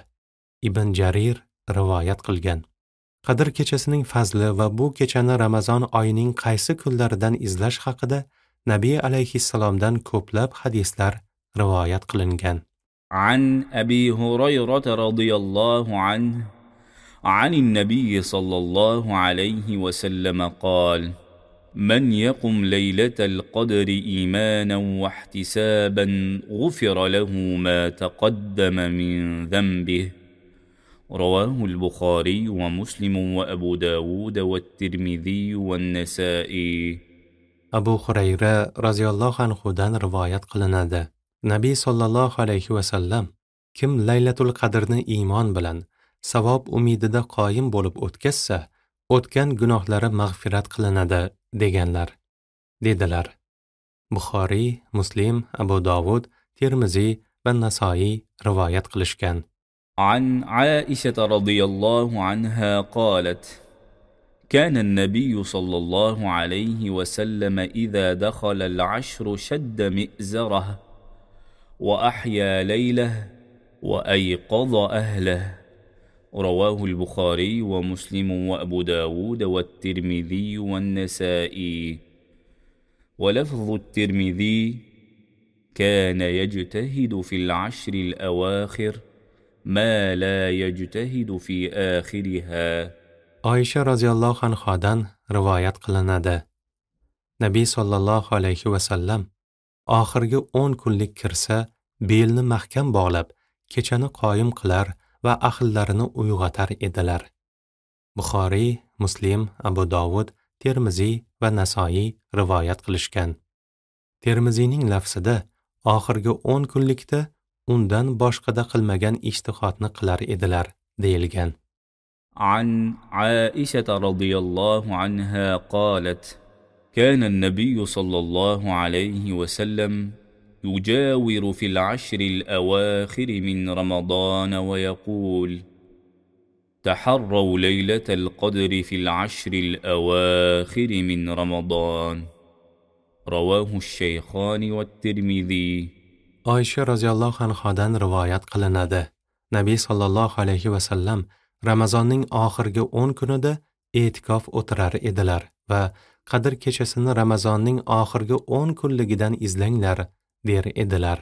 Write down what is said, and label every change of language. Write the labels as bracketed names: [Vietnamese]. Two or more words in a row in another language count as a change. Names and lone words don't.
[Uzbek] Ibn Jarir rivoyat qilgan. Qadr kechasining fazli va bu kechani Ramazon oyining qaysi kunlaridan izlash haqida Nabiy alayhissalomdan ko'plab hadislar rivoyat qilingan. [Arabic] عن أبي هريرة رضي الله عنه عن النبي صلى الله عليه وسلم قال: من يقم ليلة القدر إيمانا واحتسابا غفر له ما تقدم من ذنبه رواه البخاري ومسلم وأبو داود والترمذي والنسائي. [Uzbek] Abu Hurayra radhiyallohu anhudan rivoyat qilinadi. Nabiy [Arabic] صلى الله عليه وسلم: [Uzbek] kim Laylatul Qadrni iymon bilan, savob umidida qoyim bo'lib o'tkazsa, o'tgan gunohlari mag'firat qilinadi deganlar, dedilar. Buxoriy, Muslim, Abu Dovud, Tirmiziy va Nasoiy rivoyat qilishgan. [Arabic] عن عائشة رضي الله عنها قالت: كان النبي صلى الله عليه وسلم إذا دخل العشر شد مئزره وأحيا ليله وأيقظ أهله. رواه البخاري ومسلم وأبو داود والترمذي والنسائي. ولفظ الترمذي: كان يجتهد في العشر الأواخر ما لا يجتهد في آخرها. [Uzbek] Oysha radhiyallohu anhodan rivoyat qilinadi. Nabiy [Arabic] صلى الله عليه وسلم [Uzbek] oxirgi 10 kunlik kirsa, belni mahkam bog'lab, kechani qoyim qilar va ahllarini uyg'otar edilar. Buxoriy, Muslim, Abu Dovud, Tirmiziy va Nasoiy rivoyat qilishgan. Tirmiziyning lafzida oxirgi 10 kunlikda undan boshqada qilmagan ijtihodni qilar edilar deyilgan. [Arabic] عن عائشة رضي الله عنها قالت: كان النبي صلى الله عليه وسلم يجاور في العشر الأواخر من رمضان ويقول: تحروا ليلة القدر في العشر الأواخر من رمضان. رواه الشيخان والترمذي. [Uzbek] Oysha radhiyallohu anhodan rivoyat qilinadi. Nabiy [Arabic] صلى الله عليه وسلم [Uzbek] Ramazonning oxirgi 10 kunida e'tikof o'tirar edilar va Qadr kechasini Ramazonning oxirgi 10 kunligidan izlanglar der edilar.